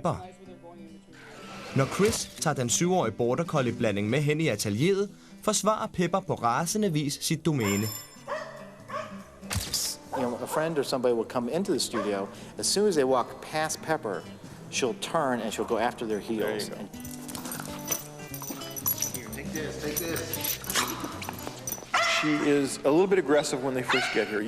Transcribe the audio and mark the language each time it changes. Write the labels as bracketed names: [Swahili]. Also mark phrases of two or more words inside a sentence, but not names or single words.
[Danish] Chris' hund Pepper Når Chris tager den 7-årige border collie blanding med hen i atelieret, forsvarer Pepper på rasende vis sit domæne. [English] A friend or somebody will come into the studio. As soon as they walk past Pepper, she'll turn and she'll go after their heels. Here, take this. She is a little bit aggressive when they first get here.